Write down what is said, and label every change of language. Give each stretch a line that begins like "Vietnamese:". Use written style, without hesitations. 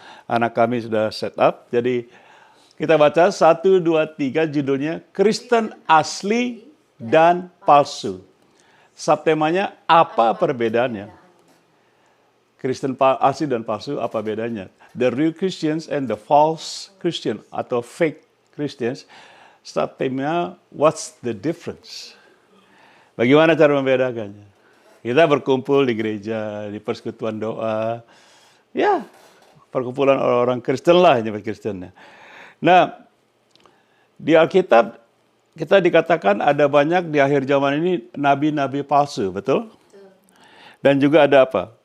Indonesian: Anak kami sudah set up. Jadi kita baca 1, 2, 3 judulnya Kristen Asli dan Palsu. Subtemanya, apa perbedaannya? Kristen asli dan palsu, apa bedanya?
English: The real Christians and the false Christian atau fake Christians.
Indonesian: Subtemanya,
English: what's the difference?
Indonesian: Bagaimana cara membedakannya? Kita berkumpul di gereja, di persekutuan doa. Ya, perkumpulan orang-orang Kristen lah, nyebut Kristennya. Nah, di Alkitab, kita dikatakan ada banyak di akhir zaman ini nabi-nabi palsu, betul? Dan juga ada apa?